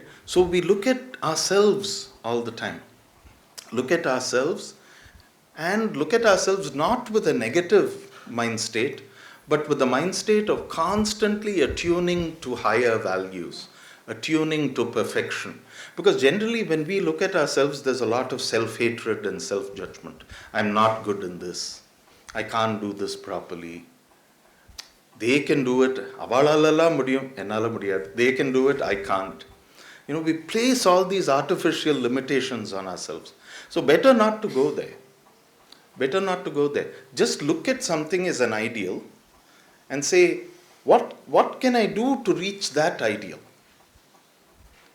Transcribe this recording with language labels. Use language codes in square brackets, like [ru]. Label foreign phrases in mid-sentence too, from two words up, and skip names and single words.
[en] So we look at ourselves all the time. Look at ourselves, and look at ourselves not with a negative mind state, but with the mind state of constantly attuning to higher values, attuning to perfection. Because generally when we look at ourselves, there's a lot of self-hatred and self-judgment. I'm not good in this. I can't do this properly. They can do it. [ta] அவளால முடியும், என்னால முடியாது. [en] They can do it, I can't. We place all these artificial limitations on ourselves. So better not to go there. Better not to go there. Just look at something as an ideal and say, what can I do to reach that ideal?